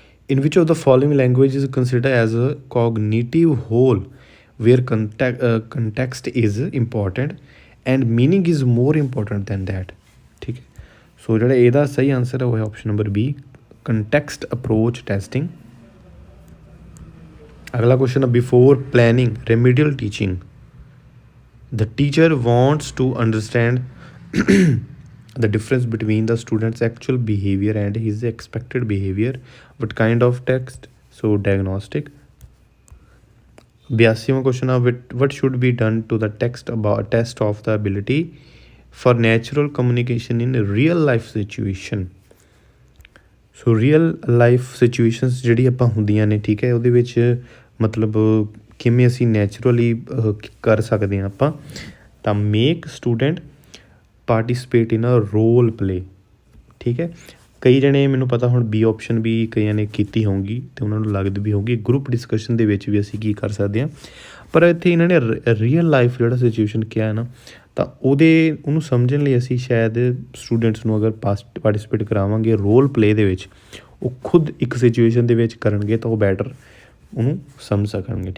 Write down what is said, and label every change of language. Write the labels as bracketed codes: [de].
[en] In which of the following language is consider as a cognitive whole where context is important and meaning is more important than that. [pa] ਠੀਕ ਹੈ। ਸੋ ਜਿਹੜਾ ਇਹਦਾ ਸਹੀ answer ਹੈ ਉਹ ਹੈ option number B, context approach testing. ਅਗਲਾ question ਹੈ [en] Before planning remedial teaching the teacher wants to understand the difference between the student's actual behavior and his expected behavior. What kind of text? So diagnostic. [pa] 82ਵਾਂ question ਹੈ [en] what should be done to the text about test of the ability for natural communication in real life situation. [pa] So real life situations ਜਿਹੜੀ ਆਪਾਂ ਹੁੰਦੀਆਂ ਨੇ, ਠੀਕ ਹੈ, ਉਹਦੇ ਵਿੱਚ ਮਤਲਬ ਕਿਵੇਂ ਅਸੀਂ ਨੈਚੁਰਲੀ ਕਰ ਸਕਦੇ ਹਾਂ ਆਪਾਂ, ਤਾਂ [en] Make student participate in a role play. [pa] ਠੀਕ ਹੈ। ਕਈ ਜਣੇ ਮੈਨੂੰ ਪਤਾ ਹੁਣ B ਆਪਸ਼ਨ ਵੀ ਕਈਆਂ ਨੇ ਕੀਤੀ ਹੋਊਗੀ ਅਤੇ ਉਹਨਾਂ ਨੂੰ ਲੱਗਦੀ ਵੀ ਹੋਊਗੀ ਗਰੁੱਪ ਡਿਸਕਸ਼ਨ ਦੇ ਵਿੱਚ ਵੀ ਅਸੀਂ ਕੀ ਕਰ ਸਕਦੇ ਹਾਂ, ਪਰ ਇੱਥੇ ਇਹਨਾਂ ਨੇ ਰੀਅਲ ਲਾਈਫ ਜਿਹੜਾ ਸਿਚੁਏਸ਼ਨ ਕਿਹਾ ਹੈ ਨਾ, ਤਾਂ ਉਹਨੂੰ ਸਮਝਣ ਲਈ ਅਸੀਂ ਸ਼ਾਇਦ ਸਟੂਡੈਂਟਸ ਨੂੰ ਅਗਰ ਪਾਰਟੀਸਪੇਟ ਕਰਾਵਾਂਗੇ ਰੋਲ ਪਲੇ ਦੇ ਵਿੱਚ, ਉਹ ਖੁਦ ਇੱਕ ਸਿਚੁਏਸ਼ਨ ਦੇ ਵਿੱਚ ਕਰਨਗੇ ਤਾਂ ਉਹ ਬੈਟਰ ਉਹਨੂੰ ਸਮਝ ਸਕਣਗੇ।